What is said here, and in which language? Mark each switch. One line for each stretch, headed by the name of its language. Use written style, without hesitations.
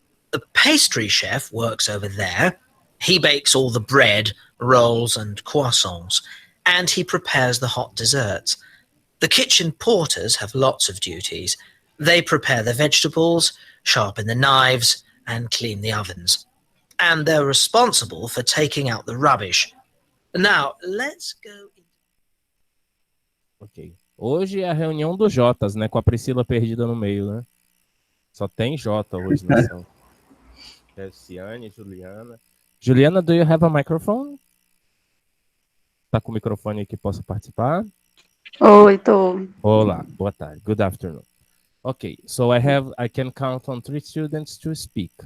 English: The pastry chef works over there. He bakes all the bread, rolls and croissants, and he prepares the hot desserts. The kitchen porters have lots of duties. They prepare the vegetables, sharpen the knives, and clean the ovens. And they're responsible for taking out the rubbish. Now, let's go... Ok.
Portuguese: Hoje é a reunião dos Jotas, né? Com a Priscila perdida no meio, né? Só tem Jota hoje na sala. Ciane, Juliana.
English: Juliana, do you have a microphone?
Portuguese: Tá com o microfone que possa participar? Oi, tô. Olá, boa tarde.
English: Good afternoon. Okay, so I can count on 3 students to speak.